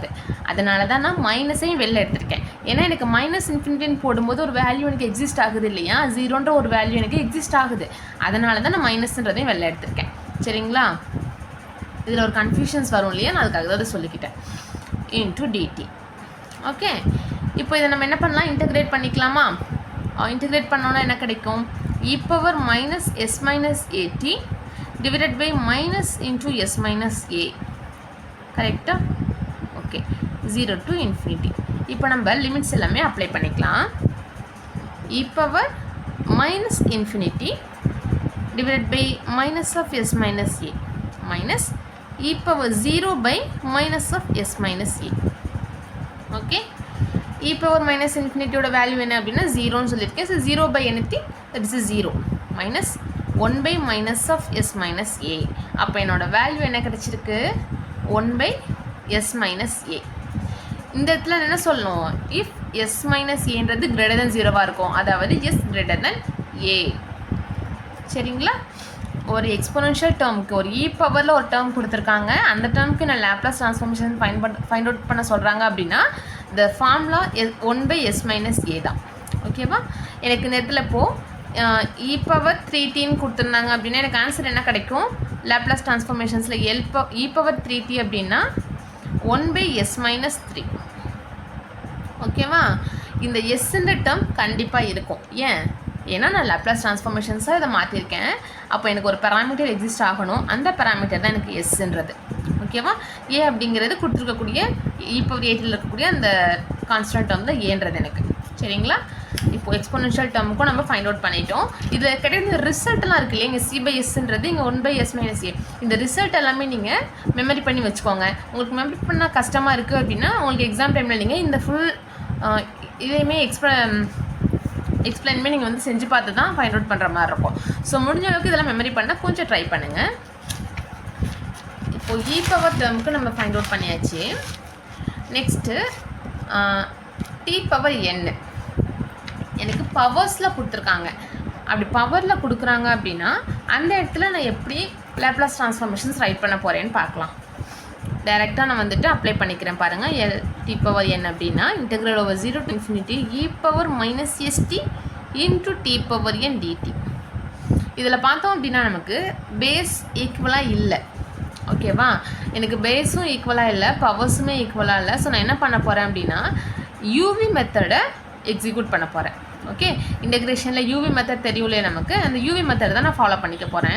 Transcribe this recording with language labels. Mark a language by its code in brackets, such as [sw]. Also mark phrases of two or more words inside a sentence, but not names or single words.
[ta] அதனால தான் நான் மைனஸையும் வெளில எடுத்திருக்கேன். ஏன்னா எனக்கு -∞ போடும்போது ஒரு வேல்யூ எனக்கு எக்ஸிஸ்ட் ஆகுது இல்லையா, 0ன்ற ஒரு வேல்யூ எனக்கு எக்ஸிஸ்ட் ஆகுது. அதனால தான் நான் மைனஸ்ன்றதையும் வெளில எடுத்திருக்கேன். சரிங்களா? இதில் ஒரு கன்ஃபியூஷன்ஸ் வரும் இல்லையா, நான் அதுக்காக தான் சொல்லிக்கிட்டேன். [en] into dt. [ta] ஓகே, இப்போ இதை நம்ம என்ன பண்ணலாம், இன்டகிரேட் பண்ணிக்கலாமா? இன்டகிரேட் பண்ணோன்னா என்ன கிடைக்கும், [en] e⁻s-at divided by minus into s-a. [ta] கரெக்டாக? ஓகே, 0 to ∞. இப்போ நம்ம லிமிட்ஸ் எல்லாமே அப்ளை பண்ணிக்கலாம். [en] e⁻∞ divided by minus of s-a minus e⁻0 of s-a. [ta] ஓகே, e⁻∞ வேல்யூ என்ன அப்படின்னா 0ன்னு சொல்லியிருக்கேன். [en] ஸோ 0/anything that is 0 minus 1/-s - a. [ta] அப்போ என்னோட வேல்யூ என்ன கிடச்சிருக்கு, 1/s-a. இந்த இடத்துல என்ன சொல்லணும், இஃப் s-aன்றது >0 இருக்கும், அதாவது s > a. சரிங்களா? ஒரு [en] exponential termukku [ta] ஒரு பவரில் ஒரு டேர்ம் கொடுத்துருக்காங்க. அந்த டேர்முக்கு நான் [en] Laplace transformation find out [ta] பண்ண சொல்கிறாங்க அப்படின்னா இந்த ஃபார்முலா 1/s - a தான். ஓகேவா? எனக்கு இந்த இடத்துல இப்போது e⁻3t கொடுத்துருந்தாங்க அப்படின்னா எனக்கு ஆன்சர் என்ன கிடைக்கும், [en] Laplace transformationsil [ta] e⁻3t அப்படின்னா 1/s-3. ஓகேவா? இந்த எஸ்ன்ற டேர்ம் கண்டிப்பாக இருக்கும். ஏன்னா நான் [en] Laplace transformationsaaga [ta] இதை மாற்றிருக்கேன். அப்போ எனக்கு ஒரு பேராமீட்டர் எக்ஸிஸ்ட் ஆகணும், அந்த பேராமீட்டர் தான் எனக்கு எஸ்ன்றது. ஓகேவா? ஏ அப்படிங்கிறது கொடுத்துருக்கக்கூடிய e⁴ இருக்கக்கூடிய அந்த [en] constant term [ta] தான் ஏன்றது எனக்கு. சரிங்களா? இப்போ [en] exponential termukkum [ta] நம்ம [en] find out [ta] பண்ணிட்டோம். இதில் கிடைக்கிற ரிசல்ட்லாம் இருக்குது இல்லையா, இங்கே c/sன்றது இங்கே 1/s - a. இந்த ரிசல்ட் எல்லாமே நீங்கள் மெமரி பண்ணி வச்சுக்கோங்க. உங்களுக்கு மெமரி பண்ணால் கஷ்டமாக இருக்குது அப்படின்னா உங்களுக்கு [en] exam timeil [ta] நீங்கள் இந்த ஃபுல் இதையுமே எக்ஸ்பிளைனுமே நீங்கள் வந்து செஞ்சு பார்த்து தான் [en] find out [ta] பண்ணுற மாதிரி இருக்கும். ஸோ முடிஞ்ச அளவுக்கு இதெல்லாம் மெமரி பண்ணால் கொஞ்சம் ட்ரை பண்ணுங்கள். இப்போது e⁴ டேர்முக்கு நம்ம [en] find out [ta] பண்ணியாச்சு. நெக்ஸ்ட்டு t⁴n எனக்கு பவர்ஸில் கொடுத்துருக்காங்க. அப்படி பவரில் கொடுக்குறாங்க அப்படின்னா அந்த இடத்துல நான் எப்படி [en] Laplace transformations write [ta] பண்ண போகிறேன்னு பார்க்கலாம். டைரெக்டாக நான் வந்துட்டு அப்ளை பண்ணிக்கிறேன் பாருங்கள். [en] t⁴n அப்படின்னா integral over 0 to infinity e⁻− st into t⁴n dt. [ta] இதில் பார்த்தோம் அப்படின்னா நமக்கு [en] base equalaaga [ta] இல்லை. ஓகேவா? எனக்கு [en] basum equalaaga [ta] இல்லை, [en] powersume equalaaga [ta] இல்லை. ஸோ நான் என்ன பண்ண போகிறேன் அப்படின்னா [en] UV methodai execute [ta] பண்ண போகிறேன். ஓகே, இன்டெக்ரேஷனில் [en] UV method [ta] தெரியும்லையே நமக்கு, அந்த யூவி மெத்தட் தான் நான் ஃபாலோ பண்ணிக்க போகிறேன்.